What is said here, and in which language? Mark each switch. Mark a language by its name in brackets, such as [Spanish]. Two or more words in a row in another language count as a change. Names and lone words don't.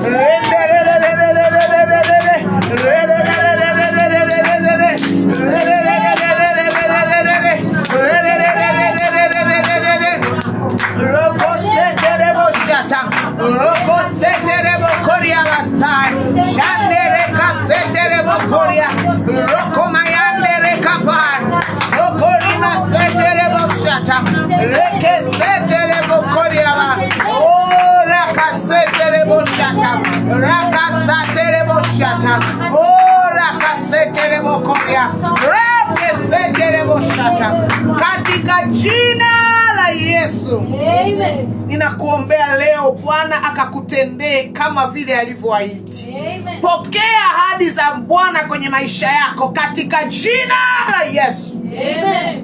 [Swahili] Roko seterebo koria basai. Shandere kaseterebo koria. Roko mayandere kapai. Sokori maseterebo shata. Reke seterebo koria ba. Oh, raka seterebo shata. Raka seterebo shata. Oh, raka seterebo koria. Reke seterebo shata. Katika jina la Yesu. Amen. Ninakuombea leo Bwana akakutendee kama vile alivyoahidi. Amen. Pokea ahadi za Bwana kwenye maisha yako katika jina la Yesu. Amen.